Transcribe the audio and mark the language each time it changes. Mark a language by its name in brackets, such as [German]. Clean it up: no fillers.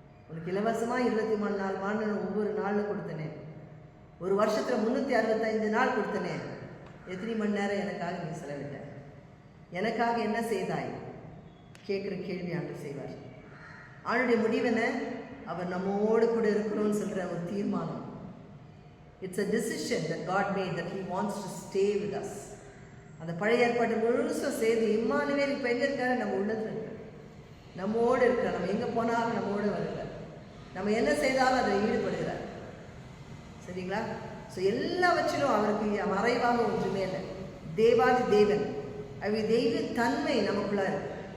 [Tamil] உனக்கு இலவசமாக 24 மணி நேரம் ஒவ்வொரு நாளில் கொடுத்தனே, ஒரு வருஷத்தில் 365 நாள் கொடுத்தனே, எத்தனை மணி நேரம் எனக்காக நீ செலவிட்ட, எனக்காக என்ன செய்தாய்? கேட்குற கேள்வி ஆண்டவர் செய்வார். ஆண்டுடைய முடிவென அவர் நம்மோடு கூட இருக்கணும்னு சொல்கிற ஒரு தீர்மானம். [English] It's a decision that God made that he wants to stay with us. [Tamil] அந்த பழைய ஏற்பாட்டு முழுசும் செய்து இம்மானுவேல் இப்போ எங்கே இருக்காரு? நம்ம உள்ளத்தில் இருக்கார், நம்மோடு இருக்கார். நம்ம எங்கே போனாலும் நம்மோடு வருகிறார், நம்ம என்ன செய்தாலும் அதை ஈடுபடுகிறார். சரிங்களா? ஸோ எல்லாவற்றிலும் அவருக்கு மறைவாக ஒன்றுமே இல்லை. தேவாதி தேவன், அவர் தெய்வ தன்மை நமக்குள்ளே இருக்கு.